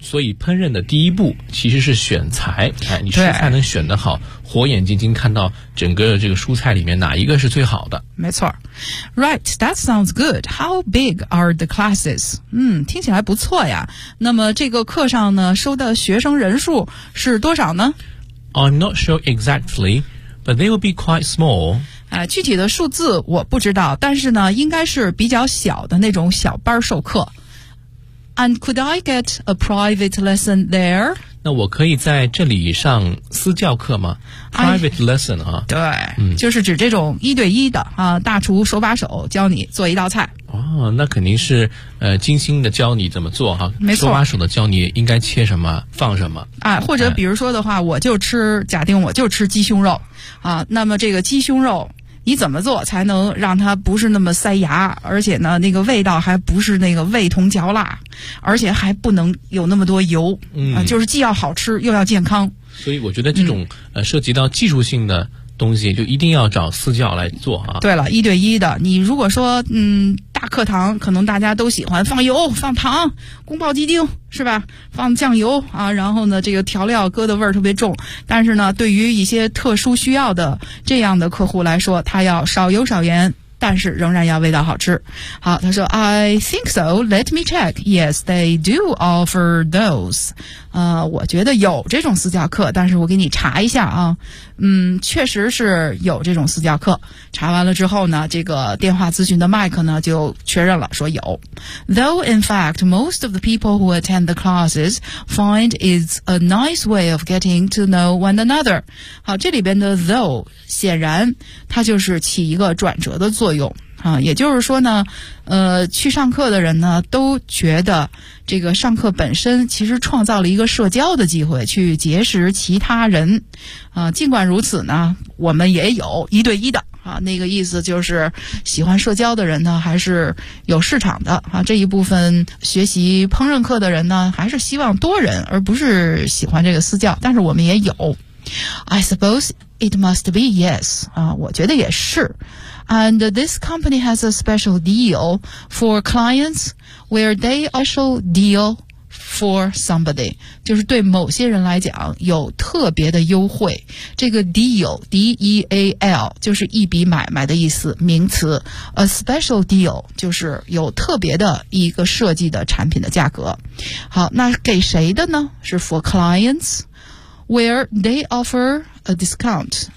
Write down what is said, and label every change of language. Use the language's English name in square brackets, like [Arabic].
[Chinese] 所以烹饪的第一步其实是选材，你食材能选得好，火眼金睛看到整个这个蔬菜里面哪一个是最好的。没错。 [English] Right, that sounds good. How big are the classes? [Chinese] 听起来不错呀。那么这个课上呢收的学生人数是多少呢？ [English] I'm not sure exactly, but they will be quite small. [Chinese] 具体的数字我不知道，但是呢应该是比较小的那种小班授课。 [English] And could I get a private lesson there? [Chinese] 那我可以在这里上私教课吗 ？ [English] Private lesson [Chinese] 啊，对，就是指这种一对一的啊，大厨手把手教你做一道菜。哦，那肯定是精心的教你怎么做哈，没错，手把手的教你应该切什么放什么。或者比如说的话，我就吃，假定我就吃鸡胸肉啊，那么这个鸡胸肉。你怎么做才能让它不是那么塞牙，而且呢那个味道还不是那个味同嚼蜡，而且还不能有那么多油，就是既要好吃又要健康。所以我觉得这种涉及到技术性的东西就一定要找私教来做啊。对了，一对一的，你如果说大课堂可能大家都喜欢放油放糖宫保鸡丁是吧，放酱油啊，然后呢这个调料搁的味儿特别重，但是呢对于一些特殊需要的这样的客户来说，他要少油少盐，但是仍然要味道好吃。好，他说 [English] I think so, let me check. Yes, they do offer those. [Chinese] 我觉得有这种私教课，但是我给你查一下啊。确实是有这种私教课。查完了之后呢，这个电话咨询的麦克呢就确认了说有。 [English] Though in fact, most of the people who attend the classes find it's a nice way of getting to know one another. [Chinese] 好，这里边的 though, 显然它就是起一个转折的作用。也就是说呢，去上课的人呢都觉得这个上课本身其实创造了一个社交的机会，去结识其他人。尽管如此呢，我们也有一对一的啊，那个意思就是喜欢社交的人呢还是有市场的啊，这一部分学习烹饪课的人呢还是希望多人，而不是喜欢这个私教，但是我们也有。 [English] I suppose it must be, yes. [Chinese] 我觉得也是。 [English] And this company has a special deal for clients where they also deal for somebody. [Chinese] 就是对某些人来讲有特别的优惠。这个 deal, D-E-A-L, 就是一笔买卖的意思，名词。 [English] A special deal, [Chinese] 就是有特别的一个设计的产品的价格。好，那给谁的呢？是 [English] for clients? Where they offer a discount.